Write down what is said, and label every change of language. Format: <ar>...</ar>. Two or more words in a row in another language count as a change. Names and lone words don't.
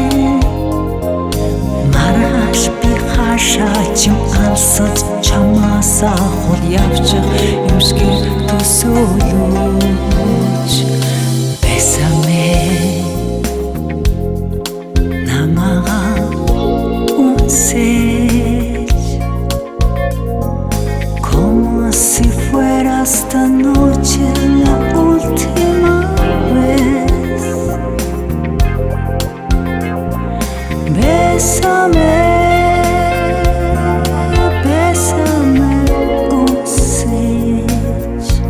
<mn>Маргааш би хаашаа ч алсаж чамаасаа хол явчих юмшиг төсөөлөж. Bésame, намайг унсэж.</mn> <es>Como si fuera esta noche la última vez. Bésame, bésame unsej.</es>